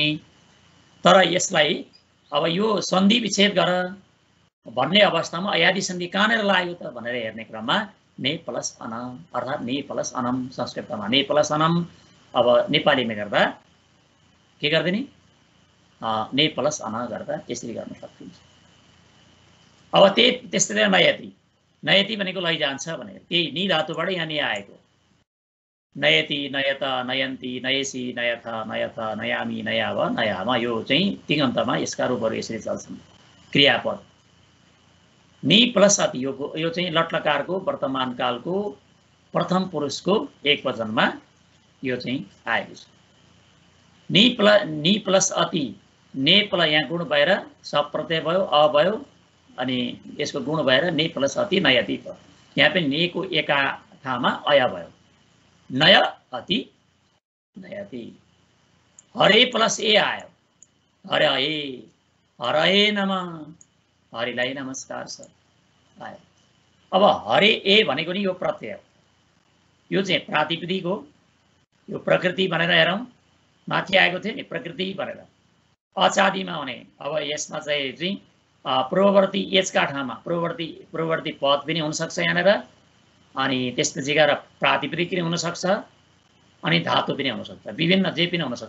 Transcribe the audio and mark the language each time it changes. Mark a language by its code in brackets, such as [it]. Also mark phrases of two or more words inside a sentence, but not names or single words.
[ne] तर यसलाई अब यो सन्धि विच्छेद गर भन्ने अवस्थामा अयादि सन्धि कहाँनिर लाग्यो त भनेर हेर्ने क्रममा ने प्लस अन अर्थात् ने प्लस अनम, संस्कृतमा ने प्लस अनम। अब नेपालीमा गर्दा के गरिदिने, ने प्लस अन गर्दा यसरी गर्न सकिन्छ। अब त्यस्तै नयति, नयति भनेको लैजान्छ भनेको त्यही नि धातुबाट यहाँ नि आएको। [sa] नयति, नयत, नयन्ती, नयसी, नयथ, नयथ, नयामी, नयाव, नयामा, [ne] यो चाहिँ तिङन्तमा यसका रूपहरू यसरी चल्छन्। क्रियापद नि प्लस अति, यो चाहिँ लट्लकारको वर्तमान कालको प्रथम पुरुषको एक वचनमा यो चाहिँ आएको छ। नि प्लस अति, ने प्लस यहाँ गुण भएर सब प्रत्यय भयो, अ भयो, अनि यसको गुण भएर ने प्लस अति नयति भयो। यहाँ पनि नेको एका ठाउँमा अय भयो, [sa] नय अति नयति। [ne] हरे प्लस ए आयो, [sa] हरे हरे नमः, [ne] हरिलाई नमस्कार छ आयो। अब हरे ए भनेको नि यो प्रत्यय हो, यो चाहिँ प्रातिपदिक हो। यो प्रकृति भनेर हेरौँ, माथि आएको थियो नि प्रकृति भनेर अचादिमा हुने। अब यसमा चाहिँ पूर्ववर्ती एचका ठाउँमा पूर्ववर्ती पद पनि हुनसक्छ यहाँनिर, अनि त्यसपछि गएर प्रातिपदिक पनि हुनसक्छ, अनि धातु पनि हुनसक्छ, विभिन्न जे पनि हुनसक्छ।